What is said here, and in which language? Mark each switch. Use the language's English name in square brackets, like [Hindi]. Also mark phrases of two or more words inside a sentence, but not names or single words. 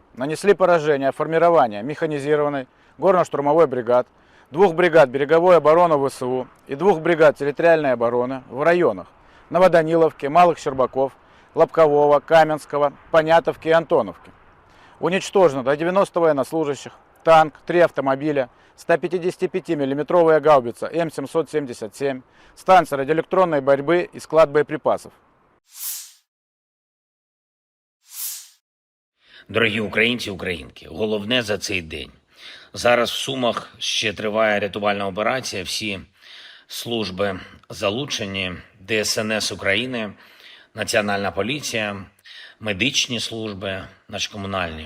[Russian] Нанесли поражение формирования механизированной горно-штурмовой бригад, 2 бригад береговой обороны ВСУ и 2 бригад территориальной обороны в районах Новоданиловки, Малых Щербаков, Лобкового, Каменского, Понятовки и Антоновки. Уничтожено до 90 военнослужащих, танк, 3 автомобиля, 155 миллиметровая гаубица М777, станция радиоэлектронной борьбы и склад боеприпасов. [Ukrainian] Дорогі українці, українки, головне за цей день. Зараз в Сумах ще триває рятувальна операція. Всі служби залучені, ДСНС України, Національна поліція, медичні служби, наші комунальні.